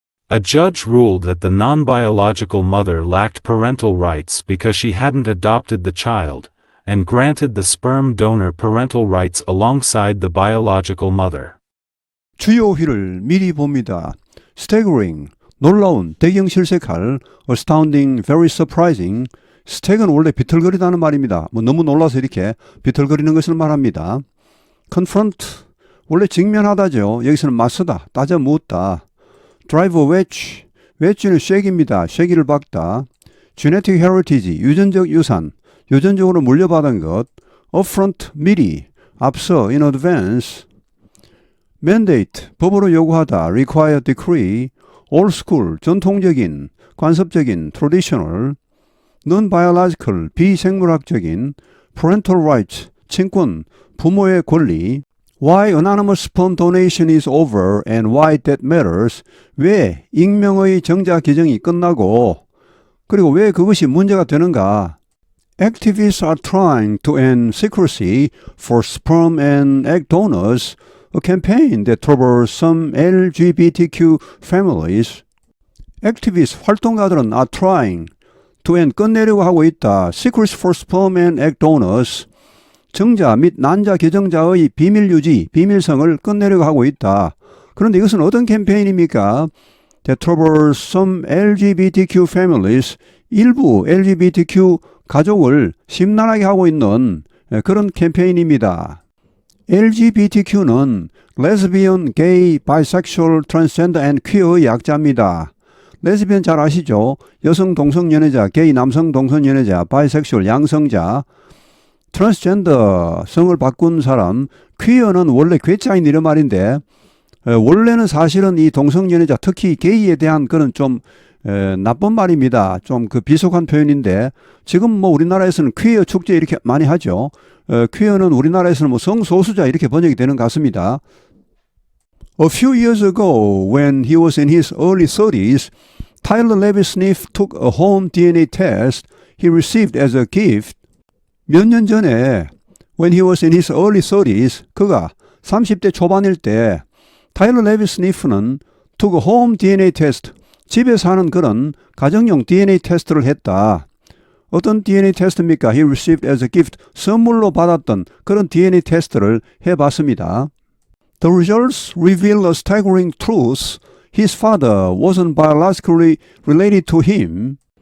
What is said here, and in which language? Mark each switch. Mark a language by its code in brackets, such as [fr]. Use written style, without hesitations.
[en] A judge ruled that the non-biological mother lacked parental rights because she hadn't adopted the child, and granted the sperm donor parental rights alongside the biological mother. [ko] 주요 회를 미리 봅니다. [en] Staggering, [ko] 놀라운, 대경실색할, [en] astounding, very surprising. [ko] 스택은 원래 비틀거리다는 말입니다. 너무 놀라서 이렇게 비틀거리는 것을 말합니다. confront, 원래 직면하다죠. 여기서는 맞서다, 따져 묻다. [en] drive a wedge, wedge는 쉐기입니다. [ko] 쉐기를 박다. [en] genetic heritage, [ko] 유전적 유산, 유전적으로 물려받은 것. [en] upfront, [ko] 미리, 앞서, [en] in advance. mandate, [ko] 법으로 요구하다, [en] require decree, old school, [ko] 전통적인, 관습적인, [en] traditional, non-biological, 비생물학적인, parental rights, [ko] 친권, 부모의 권리, [en] why anonymous sperm donation is over and why that matters, [ko] 왜 익명의 정자 규정이 끝나고, 그리고 왜 그것이 문제가 되는가. [en] Activists are trying to end secrecy for sperm and egg donors, a campaign that troubles some LGBTQ families. Activists, 활동가들은 are trying to end, [ko] 끝내려고 하고 있다. [en] Secrets for sperm and egg donors. [ko] 정자 및 난자 개정자의 비밀 유지, 비밀성을 끝내려고 하고 있다. 그런데 이것은 어떤 캠페인입니까? [en] That troubles some LGBTQ families. [ko] 일부 LGBTQ 가족을 심란하게 하고 있는 그런 캠페인입니다. [en] LGBTQ는 Lesbian, Gay, Bisexual, Transgender and Queer의 약자입니다. [ko] 레즈비언 잘 아시죠? 여성 동성연애자, 게이 남성 동성연애자, 바이섹슈얼 양성자, 트랜스젠더 성을 바꾼 사람, 퀴어는 원래 괴짜인 이런 말인데 원래는 사실은 이 동성연애자, 특히 게이에 대한 그런 좀 나쁜 말입니다. 좀 그 비속한 표현인데 지금 뭐 우리나라에서는 퀴어 축제 이렇게 많이 하죠. 퀴어는 우리나라에서는 뭐 성소수자 이렇게 번역이 되는 것 같습니다. [en] A few years ago, when he was in his early 30s, Tyler Levy Smith took a home DNA test he received as a gift. [ko] 몇 년 전에 [en] when he was in his early 30s, [ko] 그가 30대 초반일 때 타일러 레비 스니프는 [en] took a home DNA test, [ko] 집에서 하는 그런 가정용 DNA 테스트를 했다. 어떤 DNA 테스트입니까? [en] He received as a gift, [ko] 선물로 받았던 그런 DNA 테스트를 해봤습니다. [en] The results reveal a staggering truth. His father wasn't biologically related to him.